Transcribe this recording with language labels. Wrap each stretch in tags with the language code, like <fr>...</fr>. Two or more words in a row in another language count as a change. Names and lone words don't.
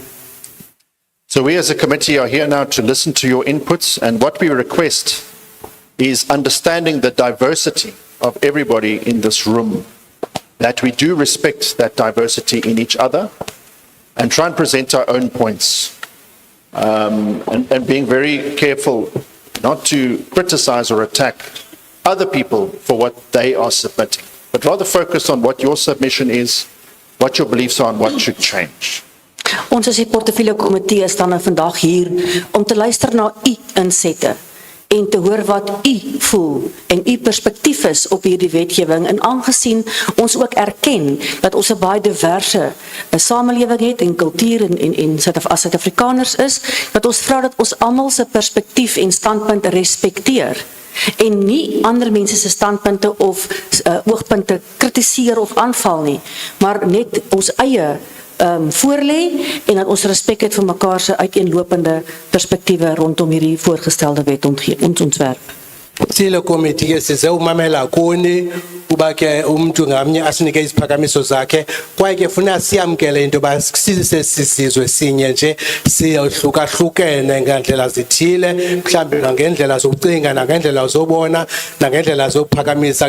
<en>So we as a committee are here now to listen to your inputs, and what we request is understanding the diversity of everybody in this room, that we do respect that diversity in each other and try and present our own points, and being very careful not to criticize or attack other people for what they are submitting, but rather focus on what your submission is, what your beliefs are, and what should change.</en> <af>Ons as die portefeulje komitee is dan vandag hier om te luister na u insette en te hoor wat u voel en u perspektief is op hierdie wetgewing, en aangesien ons ook erken dat ons 'n baie diverse samelewing het en kultuur en as Suid-Afrikaners is, dat ons vra dat ons almal se perspektief en standpunt respekteer en nie ander mense se standpunte of oogpunte kritiseer of aanval nie, maar net ons eie voorlê en dat ons respek het vir mekaar se uiteenlopende perspektiewe rondom hierdie voorgestelde wetontwerp.</af> <xh>Sile committee ke size umamela kuni kuba ke umuntu ngamnye asinike isiphakamiso zakhe, kwaye ke funa siyamkele into ba sisizwe sinye nje siyohlukahlukene ngandlela zithile, mhlambe ngendlela zokucinga nangendlela zobona nangendlela zokuphakamisa.</xh>